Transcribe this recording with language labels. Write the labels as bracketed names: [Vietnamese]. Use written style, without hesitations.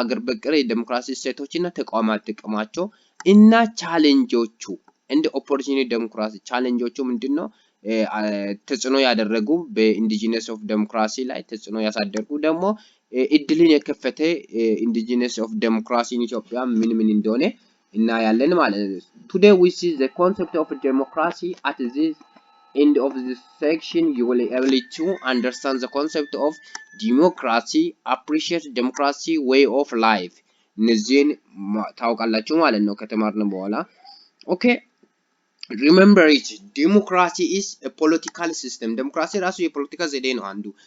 [Amharic] አገር በቀል የዴሞክራሲ እሴቶችና ተቋማት ጥቅማቸው እና ቻሌንጆቹ እንደ ኦፖርቹኒቲ ዴሞክራሲ ቻሌንጆቹ ምንድነው? ተጽዕኖ ያደረጉ በኢንዲጂነስ ኦፍ ዴሞክራሲ ላይ ተጽዕኖ ያሳደርጉ ደግሞ እድልን የከፈተ [English] ኢንዲጂነስ ኦፍ ዴሞክራሲ ኢን ኢትዮጵያ [Amharic] ምን እንደሆነ እናያለን ማለት ነው። [English] Today we see the concept of democracy. At this end of this section you will be able to understand the concept of democracy, appreciate democracy way of life, [Amharic] እነዚህን ታውቃላችሁ ማለት ነው ከተማርን በኋላ ኦኬ [English] remember it democracy is a political system [Amharic] ዴሞክራሲ ራሱ የፖለቲካ ዘዴ ነው አንዱ